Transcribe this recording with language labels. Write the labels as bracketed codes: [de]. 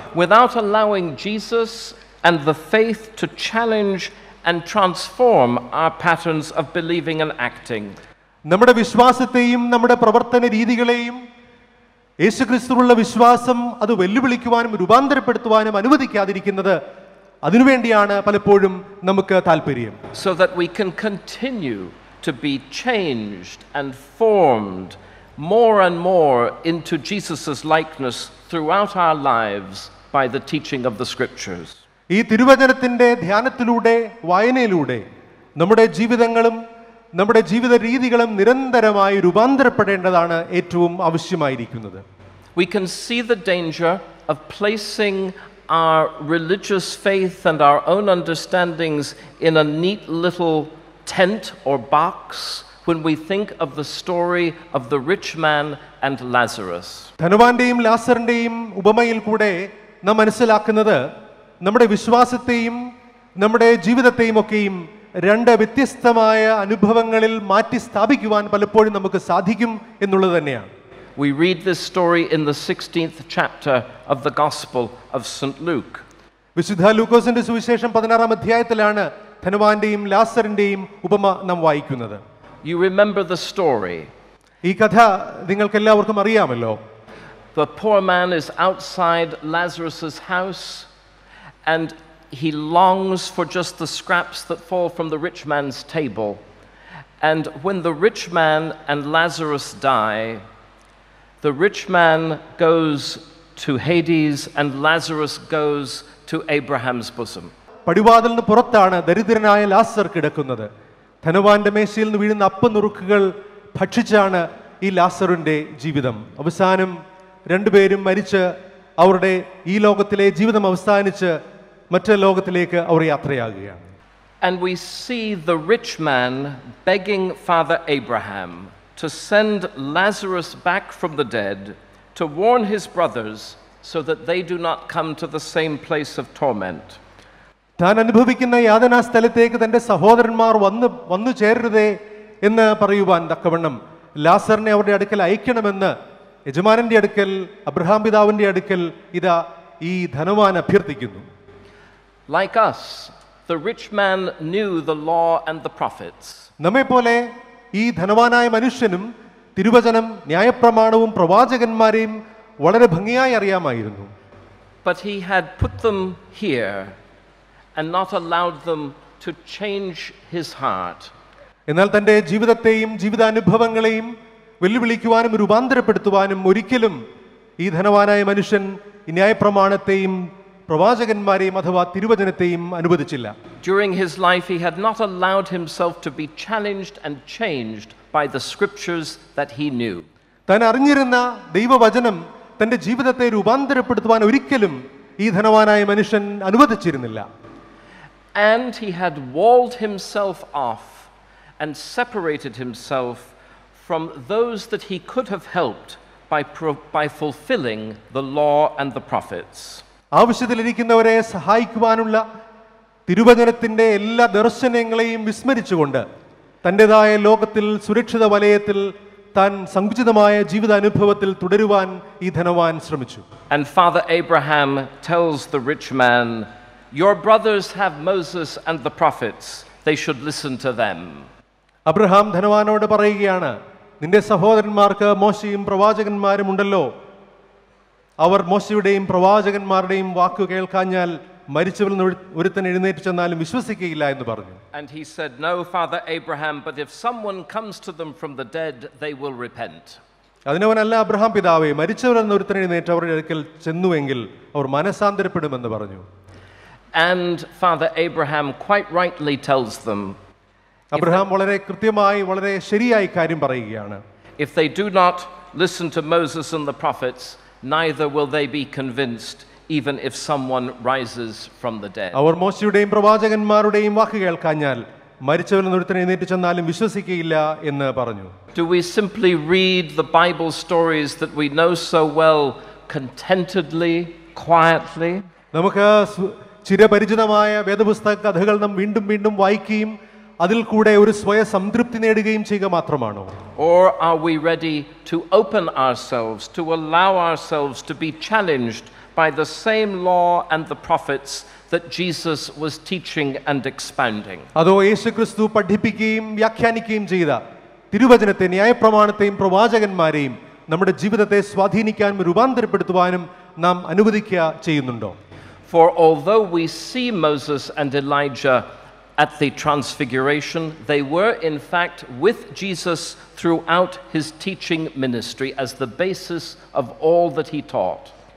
[en] Without allowing Jesus and the faith to challenge and transform our patterns of believing and acting. [ml] നമ്മുടെ വിശ്വാസത്തെയും നമ്മുടെ പ്രവർത്തന രീതികളെയും യേശുക്രിസ്തുവിലുള്ള വിശ്വാസം അത് വെല്ലുവിളിക്കുവാനും രൂപാന്തരപ്പെടുത്തുവാനും അനുവദിക്കാതിരിക്കുന്നത് അതിനുവേണ്ടിയാണ് പലപ്പോഴും നമുക്ക് താല്പര്യം. [en] So that we can continue to be changed and formed more and more into Jesus' likeness throughout our lives by the teaching of the scriptures. [ml] ഈ തിരുവചനത്തിന്റെ ധ്യാനത്തിലൂടെ വായനയിലൂടെ നമ്മുടെ ജീവിതങ്ങളും നമ്മുടെ ജീവിത രീതികളും നിരന്തരമായി രൂപാന്തരപ്പെടേണ്ടതാണ് ഏറ്റവും ആവശ്യമായിരിക്കുന്നത്. [en] We can see the danger of placing our religious faith and our own understandings in a neat little tent or box when we think of the story of the rich man and Lazarus. [ml] ധനവാന്റെയും ലാസറിന്റെയും ഉപമയിൽ കൂടെ നാം മനസ്സിലാക്കുന്നത് നമ്മുടെ വിശ്വാസത്തെയും നമ്മുടെ ജീവിതത്തെയും ഒക്കെയും രണ്ട് വ്യത്യസ്തമായ അനുഭവങ്ങളിൽ മാറ്റി സ്ഥാപിക്കുവാൻ പലപ്പോഴും നമുക്ക് സാധിക്കും എന്നുള്ളത് തന്നെയാണ്. [en] We read this story in the 16th chapter of the Gospel of St. Luke. [ml] വിശുദ്ധ ലൂക്കോസിന്റെ സുവിശേഷം 16-ാം അധ്യായത്തിലാണ് ധനവാന്റെയും ലാസറിന്റെയും ഉപമ നാം വായിക്കുന്നത്. [en] You remember the story. [ml] ഈ കഥ നിങ്ങൾക്ക് എല്ലാവർക്കും അറിയാമല്ലോ. [en] The poor man is outside Lazarus's house and he longs for just the scraps that fall from the rich man's table. And when the rich man and Lazarus die, the rich man goes to Hades and Lazarus goes to Abraham's bosom. [ml] പടിവാതിലിന് പുറത്താണ് ദരിദ്രനായ ലാസർ കിടക്കുന്നത്. ധനവാന്റെ മേശയിൽ നിന്ന് വീഴുന്ന അപ്പനുറുക്കുകൾ ഭക്ഷിച്ചാണ് ഈ ലാസറിന്റെ ജീവിതം. അവസാനം രണ്ടുപേരും മരിച്ച് അവരുടെ ഈ ലോകത്തിലെ ജീവിതം അവസാനിച്ച് മറ്റേ ലോകത്തിലേക്ക് അവർ യാത്രയാകുകയാണ്. [en] And we see the rich man begging Father Abraham to send Lazarus back from the dead to warn his brothers so that they do not come to the same place of torment. [ml] താൻ അനുഭവിക്കുന്ന യാതനാ സ്ഥലത്തേക്ക് തൻ്റെ സഹോദരന്മാർ വന്നു ചേരരുതേ എന്ന് പറയുവാൻ തക്കവണ്ണം ലാസറിനെ അവരുടെ അടുക്കൽ അയക്കണമെന്ന് യജമാനന്റെ അടുക്കൽ അബ്രഹാം പിതാവിന്റെ അടുക്കൽ ഇതാ ഈ ധനവാൻ അഭ്യർത്ഥിക്കുന്നു. [en] Like us, the rich man knew the law and the prophets. [ml] നമ്മെ പോലെ ഈ ധനവാനായ മനുഷ്യനും തിരുവചനം, ന്യായപ്രമാണവും പ്രവാചകന്മാരെയും വളരെ ഭംഗിയായി അറിയാമായിരുന്നു. [en] But he had put them here and not allowed them to change his heart. [ml] എന്നാൽ തൻ്റെ ജീവിതത്തെയും ജീവിതാനുഭവങ്ങളെയും വെല്ലുവിളിക്കുവാനും രൂപാന്തരപ്പെടുത്തുവാനും ഒരിക്കലും ഈ ധനവാനായ മനുഷ്യൻ ഈ ന്യായപ്രമാണത്തെയും പ്രവാചകന്മാരെയും അഥവാ തിരുവചനത്തെയും അനുവദിച്ചില്ല. [en] During his life he had not allowed himself to be challenged and changed by the scriptures that he knew. [ml] താൻ അറിഞ്ഞിരുന്ന ദൈവവചനം തൻ്റെ ജീവിതത്തെ രൂപാന്തരപ്പെടുത്തുവാൻ ഒരിക്കലും ഈ ധനവാനായ മനുഷ്യൻ അനുവദിച്ചിരുന്നില്ല. [en] And he had walled himself off and separated himself from those that he could have helped by fulfilling the law and the prophets. [ml] ആവശ്യത്തിലിരിക്കുന്നവരെ സഹായിക്കുവാനുള്ള തിരുവചനത്തിൻ്റെ എല്ലാ ദർശനങ്ങളെയും വിസ്മരിച്ചുകൊണ്ട് തൻ്റെതായ ലോകത്തിൽ സുരക്ഷിത വലയത്തിൽ താൻ സങ്കുചിതമായ ജീവിതാനുഭവത്തിൽ തുടരുവാൻ ഈ ധനവാൻ ശ്രമിച്ചു. [en] And Father Abraham tells the rich man, "Your brothers have Moses and the prophets. They should listen to them." [ml] Abraham ധനവാനോട് പറയുകയാണ്, നിന്റെ സഹോദരന്മാർക്ക് മോശയും പ്രവാചകന്മാരും ഉണ്ടല്ലോ. അവർ മോശയുടെയും പ്രവാചകന്മാരുടെയും വാക്കു കേൾക്കാഞ്ഞാൽ മരിച്ചവരിൽ നിന്ന് ഒരുത്തൻ എഴുന്നേറ്റ് ചെന്നാലും വിശ്വസിക്കുകയില്ല എന്ന് പറഞ്ഞു. [en] And he said, "No, Father Abraham, but if someone comes to them from the dead, they will repent." [ml] അതിനവനല്ല Abraham പിതാവേ, മരിച്ചവരിൽ നിന്ന് ഒരുത്തൻ എഴുന്നേറ്റ് അവരുടെ അടുക്കൽ ചെന്നുവെങ്കിൽ അവർ മനസാന്തരപ്പെടുമെന്ന് പറഞ്ഞു. [en] And Father Abraham quite rightly tells them, [ml] Abraham വളരെ കൃത്യമായി വളരെ ശരിയായി കാര്യം പറയുകയാണ്. [en] if they do not listen to Moses and the prophets, neither will they be convinced, even if someone rises from the dead. [ml] അവർ മോശയുടെയും പ്രവാചകന്മാരുടെയും വാക്ക് കേൾക്കാഞ്ഞാൽ മരിച്ചവരിൽ നിന്ന് ഒരുത്തൻ എഴുന്നേറ്റ് ചെന്നാലും വിശ്വസിക്കുകയില്ല എന്ന് പറഞ്ഞു. [en] Do we simply read the Bible stories that we know so well contentedly, quietly? [ml] നമുക്ക് ചിരപരിചിതമായ വേദപുസ്തക കഥകൾ നാം വീണ്ടും വീണ്ടും വായിക്കുകയും അതിൽ കൂടെ ഒരു സ്വയ സംതൃപ്തി നേടുകയും ചെയ്യുക മാത്രമാണോ? [en] Or are we ready to open ourselves, to allow ourselves to be challenged by the same law and the prophets that Jesus was teaching and expounding? [ml] അതോ യേശുക്രിസ്തു പഠിപ്പിക്കുകയും വ്യാഖ്യാനിക്കുകയും ചെയ്ത തിരുവചനത്തെ, ന്യായപ്രമാണത്തെയും പ്രവാചകന്മാരെയും നമ്മുടെ ജീവിതത്തെ സ്വാധീനിക്കാനും രൂപാന്തരപ്പെടുത്തുവാനും നാം അനുവദിക്കുക ചെയ്യുന്നുണ്ടോ? [en] For although we see Moses and Elijah at the Transfiguration, they were in fact with Jesus throughout his teaching ministry as the basis of all that he taught.